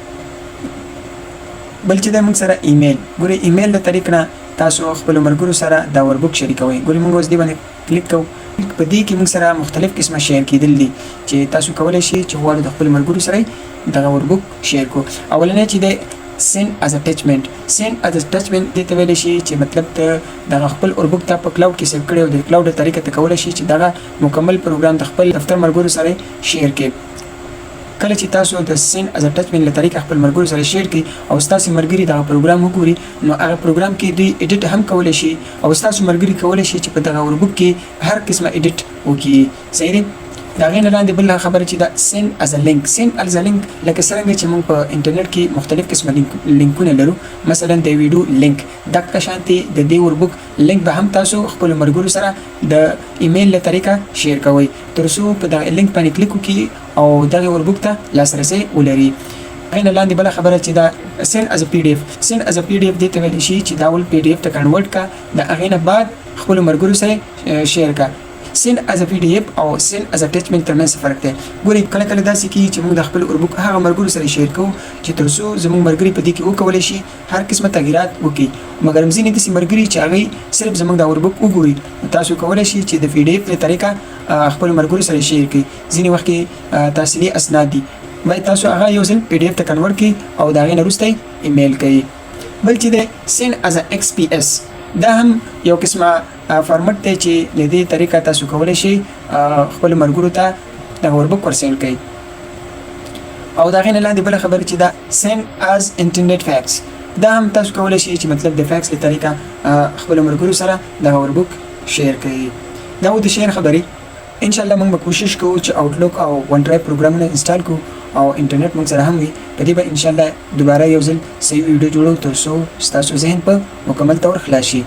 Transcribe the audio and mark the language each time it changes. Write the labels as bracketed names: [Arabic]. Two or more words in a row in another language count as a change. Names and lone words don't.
[Pashto] بل چې دی موږ سره ایمیل. ګورئ ایمیل د طریق نه تاسو خپل ملګرو سره دا وربک شریکوئ. ګورئ موږ اوس دې باندې کلیک کوو. په دې کې موږ سره مختلف قسمه شیر کېدل دي چې تاسو کولی شئ چې غواړئ د خپل ملګرو سره دغه وربک شیر کړو. اولنی چې دی [English] send as attachment. send as attachment [Pashto] دې ته ویلی شي چې مطلب ته دغه خپل اوربک ته په کلاوډ کې سیو کړی او د کلاوډ د طریقه ته کولی شي چې دغه مکمل پروګرام د خپل دفتر ملګرو سره شیر کړي. کله چې تاسو د [English] send as attachment [Pashto] له طریقه خپل ملګرو سره شیر کړي او ستاسو ملګري دغه پروګرام وګوري نو هغه پروګرام کې دوی ایډیټ هم کولی شي او ستاسو ملګري کولی شي چې په دغه اوربک کې هر قسمه ایډیټ وکړي. صحیح دی؟ د هغې نه لاندې بل خبره چې دا [English] send as a link. send as a link [Pashto] لکه څرنګه چې موږ په انټرنیټ کې مختلف قسمه لینکونه لرو، مثلا د ویډیو لینک، دغه شانتې د دې وربک لینک به هم تاسو خپلو ملګرو سره د ایمیل له طریقه شیر کوئ تر څو په دغه لینک باندې کلیک وکړي او دغه وربک ته لاسرسی ولري. هغې نه لاندې بله خبره چې دا [English] send as a PDF. send as a PDF [Pashto] دې ته ویلی شي چې دا ول PDF ته کنورټ کا، د هغې نه بعد خپلو ملګرو سره شیر کا. [English] send as a PDF [Pashto] او [English] send as attachment [Pashto] ترمنځ فرق دی. ګورئ کله کله داسې کېږي چې موږ د خپل اوربک هغه ملګرو سره شیر کوو چې تر څو زموږ ملګري په دې کې وکولی شي هر قسمه تغیرات وکړي، مګر ځینې داسې ملګري چې هغوی صرف زموږ د اوربک وګوري تاسو کولی شئ چې د PDF له طریقه خپل ملګرو سره شیر کړئ. ځینې وخت کې تحصیلي اسناد دي باید تاسو هغه یو ځل PDF ته کنورټ کړئ او د هغې نه وروسته ایمیل کړئ. بل چې دی [English] send as a XPS. [Pashto] دا هم یو قسمه فارمټ دی چې له دې طریقه تاسو کولی شئ خپلو ملګرو ته دغه وربک ورسیند کړئ. او د هغې نه لاندې بله خبره چې دا [English] send as internet fax. [Pashto] دا هم تاسو کولی شئ چې مطلب د فیکس له طریقه خپلو ملګرو سره دغه وربک شیر کړئ. دا و د شیر خبرې. انشاءالله موږ به کوشش کوو چې آوټلوک او ون ډرایو پروګرامونه انسټال کړو او انټرنیټ موږ سره هم وي. په دې به انشاءالله دوباره یو ځل صحیح ویډیو جوړو تر څو ستاسو ذهن په مکمل طور خلاص شي.